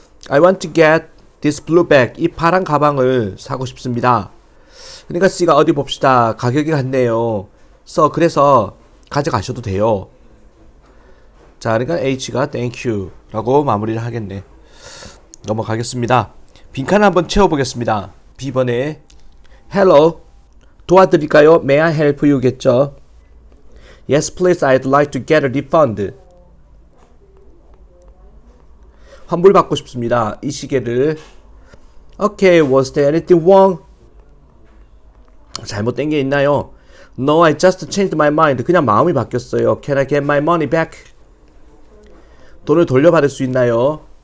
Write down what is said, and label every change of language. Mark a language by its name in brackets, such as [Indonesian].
[English] I want to get this blue bag. [Korean] 이 파란 가방을 사고 싶습니다. 그러니까 C가 어디 봅시다. 가격이 같네요. 그래서 가져가셔도 돼요. 자, 그러니까 H가 thank you 라고 마무리를 하겠네. 넘어가겠습니다. 빈칸을 한번 채워보겠습니다. B번에 Hello, 도와드릴까요? [English] May I help you [Korean] 겠죠? [English] Yes, please, I'd like to get a refund. [Korean] 환불받고 싶습니다. 이 시계를. [English] Okay, was there anything wrong? [Korean] 잘못된 게 있나요? [English] No, I just changed my mind. [Korean] 그냥 마음이 바뀌었어요. [English] Can I get my money back? [Korean] 돈을 돌려받을 수 있나요?